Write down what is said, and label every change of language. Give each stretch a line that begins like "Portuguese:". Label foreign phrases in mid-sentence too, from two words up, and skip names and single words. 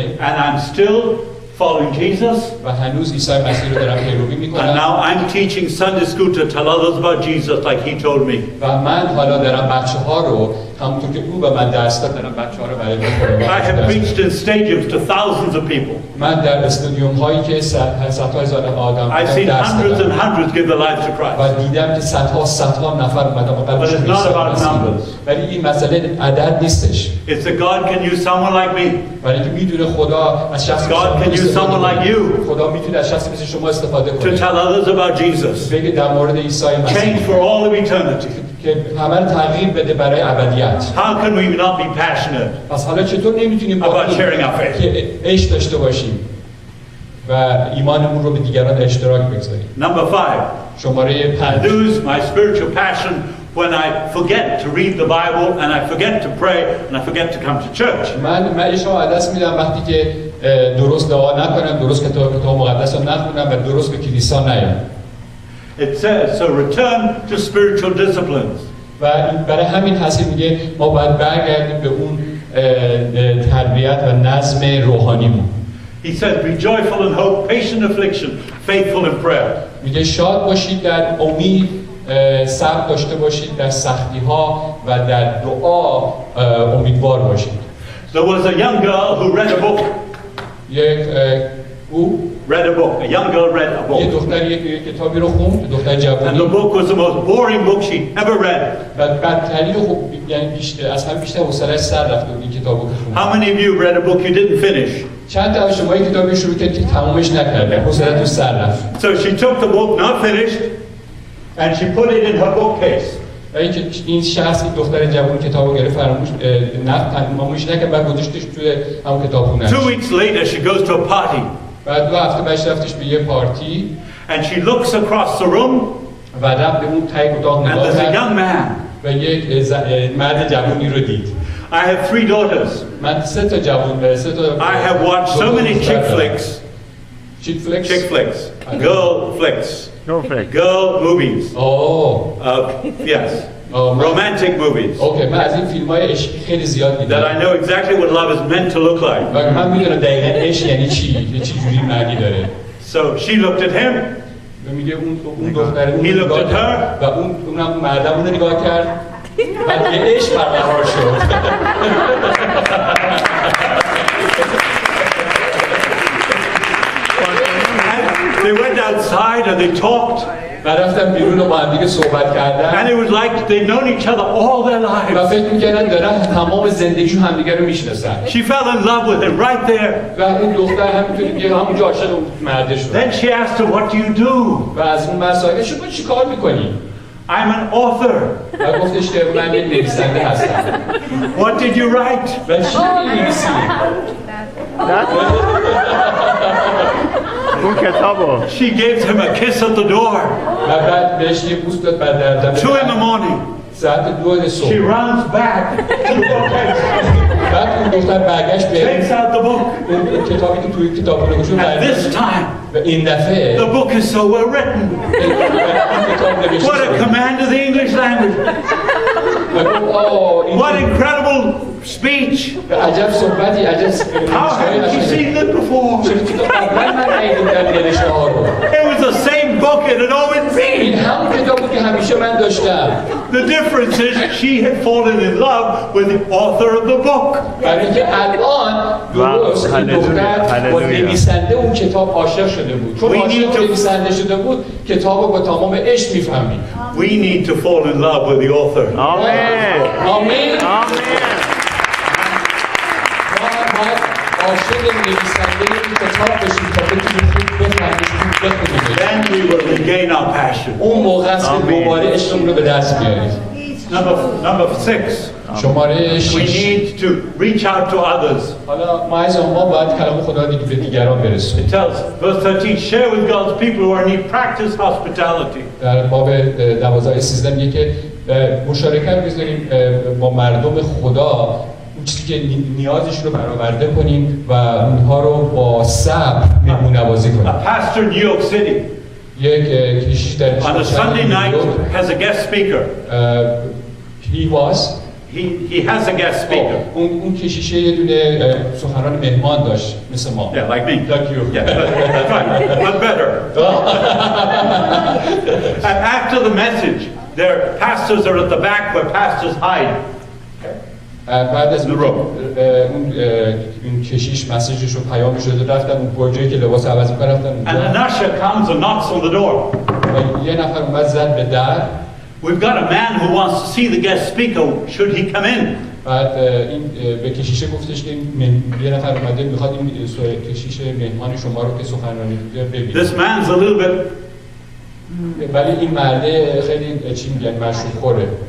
English: and I'm still following Jesus.
Persian: و هنوز عیسی مسیح رو دارم پیروی
English: And
Persian: میکنم
English: now I'm teaching Sunday school to tell others about Jesus like he told me.
Persian: و من حالا دارم بچه ها رو همونطور که او به من درس داد دارم بچه ها رو برای
English: I have preached in stadiums to thousands of people.
Persian: من در استادیوم هایی که صدها هزار آدم
English: I've seen hundreds and hundreds give their lives to Christ.
Persian: و دیدم که صدها نفر اومدن و
English: But it's not about numbers.
Persian: ولی این مسئله عدد نیستش.
English: It's that God can use someone like me.
Persian: ولی که میدونه خدا از شخص
English: God can use someone like you.
Persian: خدا میتونه از شخصی مثل شما استفاده
English: To
Persian: کنه.
English: tell others about Jesus.
Persian: بگه در مورد عیسی مسیح.
English: Change for all of eternity.
Persian: که همه رو تغییر بده برای ابدیت.
English: How can we not be passionate
Persian: پس حالا چطور نمیتونیم
English: about sharing our faith?
Persian: که عشق داشته باشیم و ایمانمون رو به دیگران اشتراک بگذاریم.
English: Number 5.
Persian: شماره 5.
English: Lose my spiritual passion when I forget to read the Bible and I forget to pray and I forget to come to church.
Persian: من عشقو از دست میدم وقتی که درست دعا نکنم، درست کتاب مقدس رو نخونم و درست به کلیسا نیام.
English: It says, so return to spiritual disciplines.
Persian: و برای همین هست میگه ما باید برگردیم به اون تربیت و نظم روحانیمون.
English: He says, be joyful in hope, patient in affliction, faithful in prayer.
Persian: میگه شاد باشید در امید، صبر داشته باشید در سختی ها و در دعا امیدوار باشید.
English: There was a young girl who read a book. Read a book. A young girl read a book.
Persian: یه دختر یک کتابی رو خوند، دختر جوانی.
English: And the book was the most boring book she'd ever read.
Persian: و بدترین رو یعنی از هم بیشتر حوصله‌اش سر رفته بود این کتابو که خوند.
English: How many of you read a book you didn't finish?
Persian: چند تا از شما این کتابی شروع کردید که تمومش نکردید، حوصله‌تون سر رفت.
English: So she took the book not finished and she put it in her bookcase.
Persian: و این شخص این دختر جوان کتابو گرفت فراموش تمامش نکرد بعد گذاشتش توی همون کتابخونه.
English: 2 weeks later she goes to a party.
Persian: بعد 2 هفته بعدش رفتش به یه پارتی.
English: And she looks across the room.
Persian: و رفت به اون تای اتاق
English: And
Persian: نگاه
English: there's a
Persian: کرد.
English: young man.
Persian: و یک مرد جوانی رو دید.
English: I have 3 daughters.
Persian: من 3 تا جوان
English: I have watched so many chick flicks. Chick flicks? Chick flicks. Girl flicks. Girl movies. Yes. Romantic movies.
Persian: Okay, من از این فیلم‌های عشقی خیلی زیاد دیدم.
English: That I know exactly what love is meant to look like.
Persian: و من میدونم دقیقاً عشق یعنی چی، چه جوری معنی داره.
English: So she looked at him.
Persian: و میگه اون دختر
English: He looked at her.
Persian: و اونم مردم اون رو نگاه کرد. بعد یه عشق برقرار شد.
English: They went outside and they talked.
Persian: و رفتن بیرون و با هم دیگه صحبت کردن.
English: And it was like they'd known each other all their
Persian: و
English: lives.
Persian: فکر می‌کردن دارن تمام زندگیشون همدیگه رو میشناسن.
English: She fell in love with him right there.
Persian: و اون دختر همینطوری همونجا عاشق اون مرد شد.
English: Then she asked him, "What do you do?"
Persian: و از اون مسائل شما چیکار می‌کنی؟
English: I'm an author.
Persian: و گفتش که من یک نویسنده هستم.
English: What did you write?
Persian: و چی می‌نویسی؟ اون کتابو.
English: She gave him a kiss at the door.
Persian: و بعد بهش یه بوس داد بعد در
English: 2 in the morning.
Persian: ساعت 2 صبح.
English: She runs back to the bookcase.
Persian: بعد اون دختر برگشت به
English: Takes out the book.
Persian: اون کتابی که توی کتابخونه گذاشت.
English: And this time,
Persian: و این دفعه
English: the book is so well written. What a command of the English language. What incredible speech.
Persian: عجب صحبتی، عجب.
English: How haven't you seen that before? It was the same book it had always
Persian: این
English: been.
Persian: همون کتاب بود که همیشه من داشتم. The difference is she had fallen in love with the author of the book. برای اینکه الان درست این دختر با نویسنده اون کتاب عاشق شده بود. چون عاشق نویسنده شده بود کتاب رو با تمام عشق میفهمید.
English: We need to fall in love with the author.
Persian: آمین. آمین. آمین. عاشق نویسنده این کتاب بشید تا بتونید خوب بفهمید.
English: Then we will regain our passion.
Persian: اون موقع است که دوباره عشقمون رو به دست بیارید.
English: Number 6.
Persian: شماره 6.
English: We need to reach out to others.
Persian: حالا ما باید کلام خدا رو به دیگران برسونیم.
English: It tells, verse 13, share with God's people who are in need, practice hospitality.
Persian: در باب 12-13 میگه که مشارکت بذاریم با مردم خدا اون چیزی که نیازش رو برآورده کنیم و اونها رو با صبر مهمونوازی کنیم.
English: A pastor in New York City.
Persian: یک کشیش در
English: On a Sunday night has a guest speaker. he was He has a guest speaker.
Persian: اون کشیشه یه دونه سخنران مهمان داشت مثل ما.
English: Yeah, like me. Like you. Yeah, that's right, but better. And after the message, their pastors are at the back where pastors hide.
Persian: بعد از اون کشیش مسیجش رو پیامش رو رفتن اون برجایی که لباس عوض می‌کنه رفتن
English: And an usher comes and knocks on the door.
Persian: و یه نفر اومد زد به در.
English: We've got a man who wants to see the guest speaker. Should he come in?
Persian: بعد این به کشیشه گفتش که یه نفر اومده میخواد این کشیش مهمان شما رو که سخنرانی می‌کنه ببینه.
English: This man's a little bit.
Persian: ولی این مرده خیلی چی میگن مشروب خوره.